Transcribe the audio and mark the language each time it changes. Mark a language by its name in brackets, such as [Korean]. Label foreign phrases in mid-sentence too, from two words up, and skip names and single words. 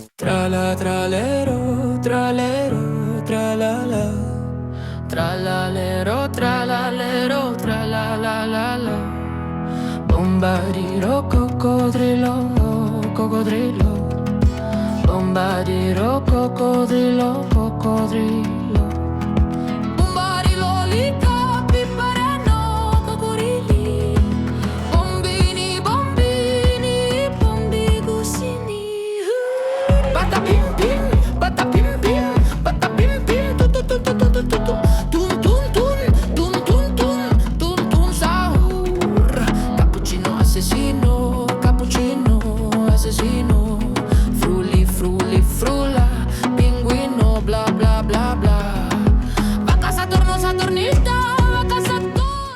[Italian] Tra la tralero, tralero, tralala. Tralalero, tralalero, tralalala. Bombardiro, coccodrillo, coccodrillo. Bombardiro, coccodrillo, coccodrillo. Bombarilo, lica, pipareno, coccodrilli. Bombini, bombini, bombigusini. Patapim pim, patapim pim, patapim pim, tu tu tu tu tu tu tu tu. Tun tun tun, tun tun tun, tun tun sahur. Cappuccino assassino, cappuccino assassino. Frulli, frulli, frulla, pinguino, bla bla bla bla. [Spanish] Vaca Saturno, Saturnita, vaca Saturno.